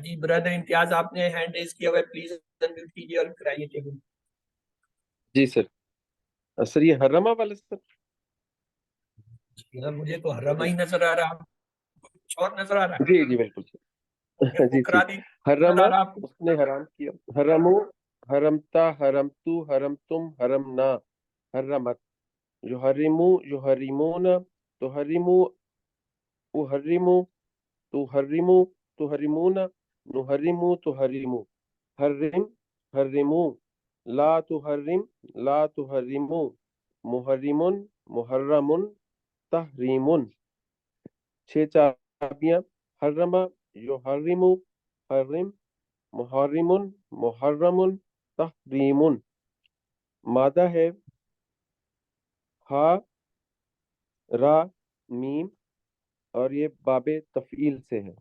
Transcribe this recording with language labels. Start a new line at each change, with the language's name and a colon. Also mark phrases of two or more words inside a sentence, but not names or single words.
Urdu: جی برادر امتیاز آپ نے
English: hand raise
Urdu: کیا ہوا ہے,
English: please unmute
Urdu: کیجیے اور کرائیے ٹیبل. جی سر. سر یہ حرما والا سر؟ مجھے تو حرما ہی نظر آ رہا, کچھ اور نظر آ رہا ہے. جی جی بالکل سر. جی جی حرما اس نے حرام کیا.
Arabic: حرمو حرمتا حرمتو حرمتم حرمنا حرمت. یحرمو یحرمون تحرمو احرمو تحرمو تحرمون نحرمو تحرمو حرم حرمو لا تحرم لا تحرمو محرم محرم تحریم.
Urdu: 6 چابیاں.
Arabic: حرم یحرم حرم محرم محرم تحریم.
Urdu: مادہ ہے ہا را میم اور یہ باب تفعیل سے ہے.